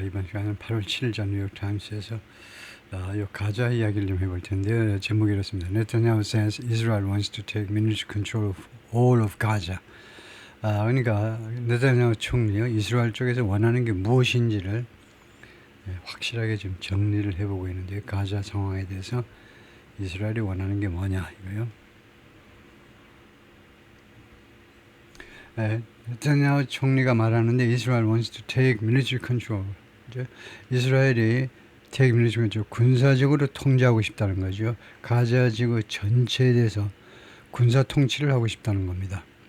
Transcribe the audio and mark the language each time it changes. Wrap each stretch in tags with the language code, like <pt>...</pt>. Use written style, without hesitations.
<ko>이번 시간은 8월 7일 전 뉴욕타임스에서 요 가자 이야기를 좀 해볼 텐데요. 제목이 이렇습니다.</ko> <en>Netanyahu says Israel wants to take military control of all of Gaza.</en> <ko>그러니까 네타냐후 총리요, 이스라엘 쪽에서 원하는 게 무엇인지를 확실하게 좀 정리를 해보고 있는데요. 가자 상황에 대해서 이스라엘이 원하는 게 뭐냐 이거요. 네타냐후 총리가 말하는데</ko> <en>Israel wants to take military control.</en> <ko>이스라엘이</ko> <en>take military control,</en> <ko>군사적으로 통제하고 싶다는 거죠. 가자 지구 전체에 대해서 군사 통치를 하고 싶다는 겁니다.</ko>